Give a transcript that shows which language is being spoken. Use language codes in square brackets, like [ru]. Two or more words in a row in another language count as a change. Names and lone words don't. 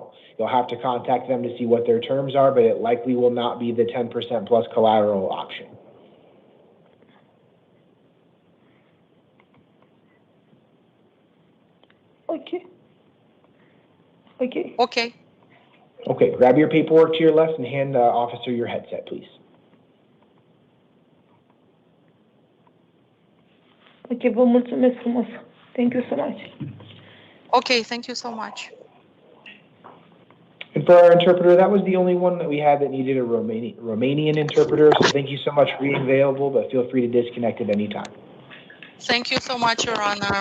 [en] You'll have to contact them to see what their terms are, but it likely will not be the 10% plus collateral option. Okay. Okay. Okay. Okay, grab your paperwork to your left and hand the officer your headset, please. [ro] Ok, vă mulțumesc frumos. [en] Thank you so much. Okay, thank you so much. And for our interpreter, that was the only one that we had that needed a Romanian interpreter, so thank you so much for being available, but feel free to disconnect at any time. Thank you so much, Your Honor.